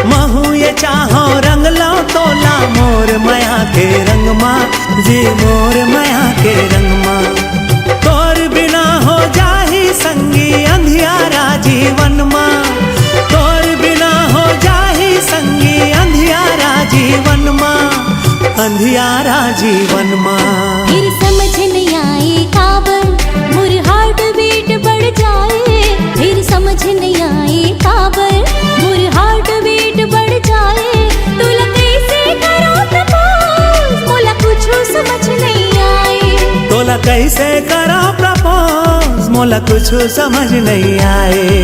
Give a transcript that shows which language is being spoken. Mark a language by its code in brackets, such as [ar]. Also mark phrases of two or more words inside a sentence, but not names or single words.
[hne] महू ये चाहो रंग लो तोला मोर माया के रंग माँ जी मोर माया के रंग माँ तोर बिना हो जाही संगी अंधियारा जीवन माँ तोर बिना हो जाही संगी अंधियारा जीवन माँ अंधियारा जीवन माँ फिर समझ नहीं आए काबर मोर [en] heart beat [hne] बढ़ जाए फिर समझ नहीं आए काबर मोर [en] heart beat [hne] बढ़ जाए तुला कैसे करो प्रपोज मोला कुछ समझ नहीं आए तोला कैसे करा प्रपोज मोला कुछ समझ नहीं आए